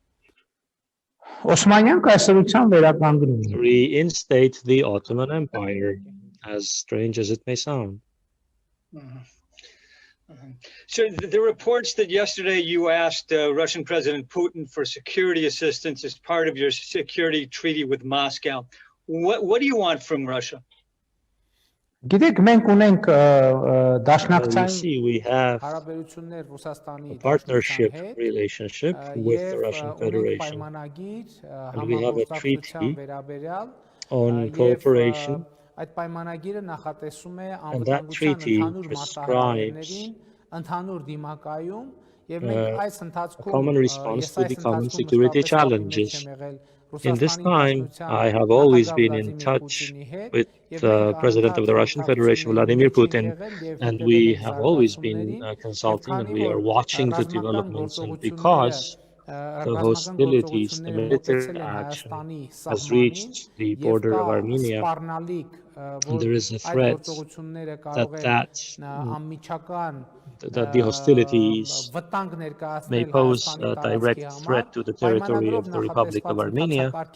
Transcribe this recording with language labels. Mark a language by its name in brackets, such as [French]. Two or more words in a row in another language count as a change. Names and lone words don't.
[English] Reinstate the Ottoman Empire, as strange as it may sound. So the reports that yesterday you asked Russian President Putin for security assistance as part of your security treaty with Moscow. What do you want from Russia? [Armenian] Գիտեք, մենք ունենք [English] You [Armenian] դաշնակցային [English] see, we have [Armenian] հարաբերություններ Ռուսաստանի [English] a partnership relationship with the Russian Federation, and we have a treaty on cooperation, [Armenian] այդ պայմանագիրը նախատեսում է [English] and that treaty prescribes [Armenian] ընդհանուր դիմակայում եւ [English] a [Armenian] մենք այս ընթացքում [English] common response to the common security challenges. In this time, I have always been in touch with the President of the Russian Federation, Vladimir Putin, and we have always been consulting, and we are watching the developments. And because the hostilities, the military action has reached the border of Armenia, and there is a threat that the hostilities may pose a direct threat to the territory of the Republic of Armenia.